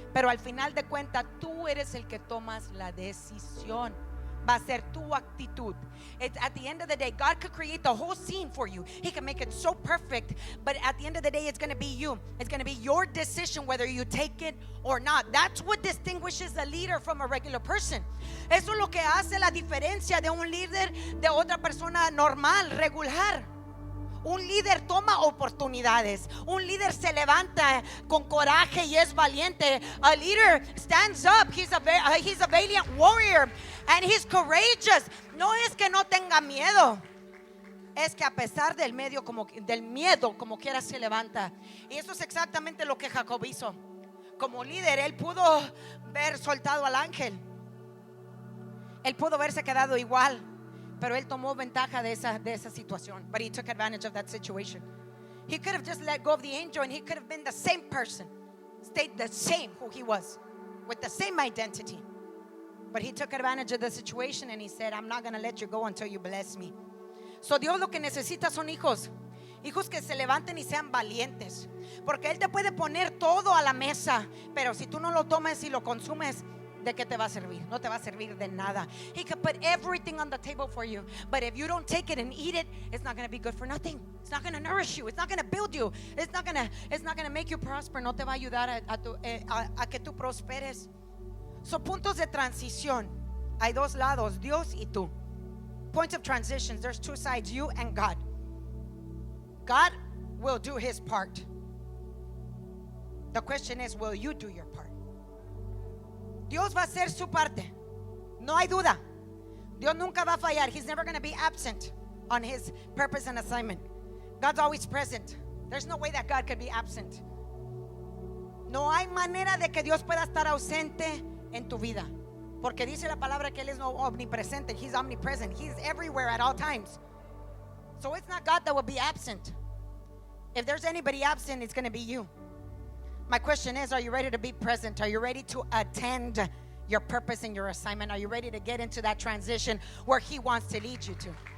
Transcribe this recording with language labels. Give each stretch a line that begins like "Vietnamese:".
Spanish: Pero al final de cuentas, tú eres el que tomas la decisión. Va a ser tu actitud.
English: At the end of the day, God could create the whole scene for you. He can make it so perfect. But at the end of the day, it's going to be you. It's going to be your decision whether you take it or not. That's what distinguishes a leader from a regular person.
Spanish: Eso es lo que hace la diferencia de un líder de otra persona normal, regular. Un líder toma oportunidades. Un líder se levanta con coraje y es valiente.
English: A leader stands up. He's a valiant warrior and he's courageous.
Spanish: No es que no tenga miedo, es que a pesar del miedo como quiera se levanta. Y eso es exactamente lo que Jacob hizo. Como líder, él pudo haber soltado al ángel. Él pudo haberse quedado igual. Pero él tomó ventaja de esa situación.
English: But he took advantage of that situation. He could have just let go of the angel and he could have been the same person. Stayed the same who he was. With the same identity. But he took advantage of the situation and he said, I'm not going to let you go until you bless me.
Spanish: So Dios lo que necesita son hijos. Hijos que se levanten y sean valientes. Porque Él te puede poner todo a la mesa. Pero si tú no lo tomes y lo consumes, ¿de qué te va a servir? No te va a servir de nada.
English: He could put everything on the table for you, but if you don't take it and eat it, it's not going to be good for nothing. It's not going to nourish you. It's not going to build you. It's not going to make you prosper.
Spanish: No te va a ayudar a que tú prosperes. So, puntos de transición. Hay dos lados, Dios y tú. Points of transitions.
English: There's two sides, you and God. God will do His part. The question is, will you do your part? Dios va a hacer su parte. No hay duda. Dios nunca va a fallar. He's never going to be absent on His purpose and assignment. God's always present. There's no way that God could be absent.
Spanish: No hay manera de que Dios pueda estar ausente en tu vida. Porque dice la palabra que Él es omnipresente.
English: He's omnipresent. He's everywhere at all times. So it's not God that will be absent. If there's anybody absent, it's going to be you. My question is, are you ready to be present? Are you ready to attend your purpose and your assignment? Are you ready to get into that transition where He wants to lead you to?